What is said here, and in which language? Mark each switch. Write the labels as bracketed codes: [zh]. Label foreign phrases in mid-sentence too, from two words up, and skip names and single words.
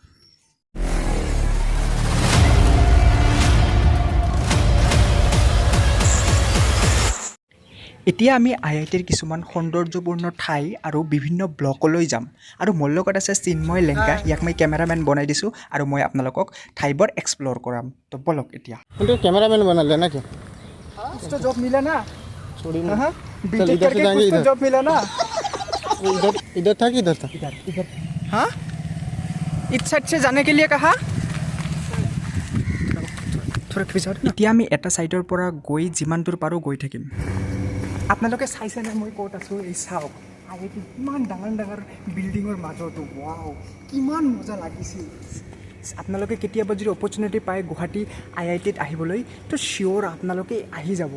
[as] এতিয়া আমি IITৰ কিছুমান সৌন্দৰ্যপূৰ্ণ ঠাই আৰু বিভিন্ন ব্লকলৈ যাম আৰু মোৰ লগত আছে চিন্ময় লেংকা। ইয়াক মই কেমেৰামেন বনাই দিছোঁ আৰু মই আপোনালোকক ঠাইবোৰ এক্সপ্ল'ৰ কৰাম। তো বলক এতিয়া। [hi] तो कैमरामैन बना लेना क्या कुछ तो जॉब मिला ना? छोड़ी हाँ, चल बीटेक इधर से करके जाएंगे कुछ तो इधर जॉब मिला ना? इधर इधर था कि इधर था इधर हाँ, इस साइड से जाने के लिए कहा। [as] এতিয়া আমি এটা ছাইডৰ পৰা গৈ যিমান দূৰ পাৰোঁ গৈ থাকিম। আপোনালোকে চাইছেনে মই ক'ত আছোঁ? এই চাওক, IIT কিমান ডাঙৰ ডাঙৰ বিল্ডিঙৰ মাজতো। ৱাও, কিমান মজা লাগিছিল। আপোনালোকে কেতিয়াবা যদি অপৰচুনিটি পায় গুৱাহাটী IITত আহিবলৈ, তো চিয়'ৰ আপোনালোকে আহি যাব।